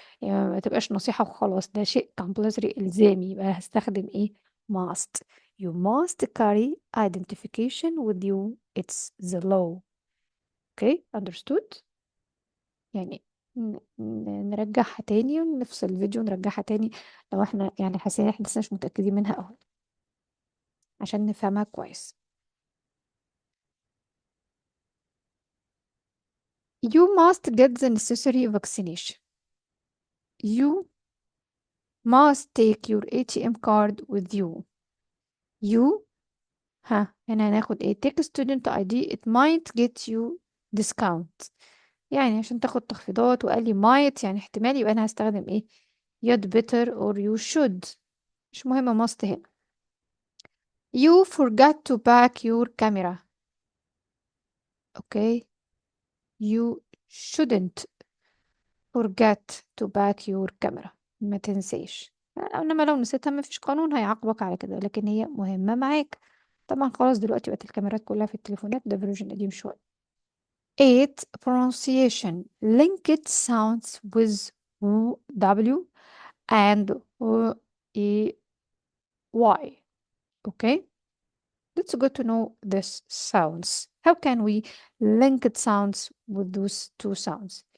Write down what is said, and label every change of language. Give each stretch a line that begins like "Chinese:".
Arabic: يعني ما تبقاش نصيحة وخلاص. ده شيء compulsory إلزامي. يبقى هستخدم إيه؟ must.
English: You must carry identification with you. It's the law. Okay, understood?
Arabic: يعني نرجعها تاني ونفصل الفيديو ونرجعها تاني لو احنا يعني حاسين احنا لسه مش متأكدين منها أوي عشان نفهمها كويس.
English: You must get the necessary vaccination. You must take your ATM card with you. You
Arabic: هنا هناخد ايه
English: take student ID. It might get you discount.
Arabic: يعني عشان تاخد تخفيضات وقال لي might يعني احتمال يبقى انا هستخدم ايه
English: you'd better or you should.
Arabic: مش مهمة must هنا.
English: You forgot to pack your camera. Okay. You shouldn't forget to pack your camera.
Arabic: ما تنساش. انما لو نسيتها ما فيش قانون هيعاقبك على كده، لكن هي مهمة معاك. طبعا خلاص دلوقتي بقت الكاميرات كلها في التليفونات، ده فيرجن قديم شوية.
English: 8. Pronunciation. Linked sounds with W and E Y. Okay. Let's go to know this sounds. How can we link it sounds with those two sounds?